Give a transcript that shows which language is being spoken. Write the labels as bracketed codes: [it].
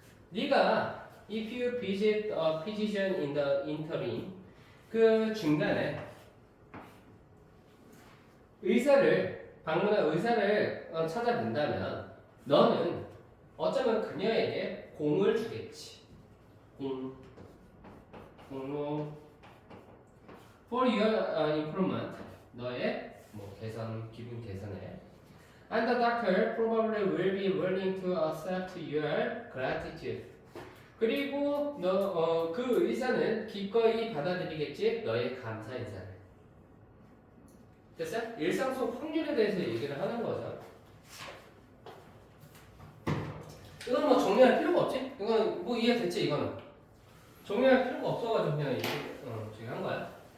[ko] 네가 [en] if you visit a physician in the interim [ko] 그 중간에 방문한 의사를 찾아본다면 너는 어쩌면 그녀에게 공을 주겠지. 공로 [en] for your improvement [ko] 너의 개선 기분 개선에 [en] and the doctor probably will be willing to accept your gratitude [ko] 그리고 그 의사는 기꺼이 받아들이겠지 너의 감사 인사를. 됐어요? 일상 속 확률에 대해서 얘기를 하는 거죠. 이건 정리할 필요가 없지? 이건 이해됐지? 이거는 정리할 필요가 없어가지고 그냥 지금 한 거야.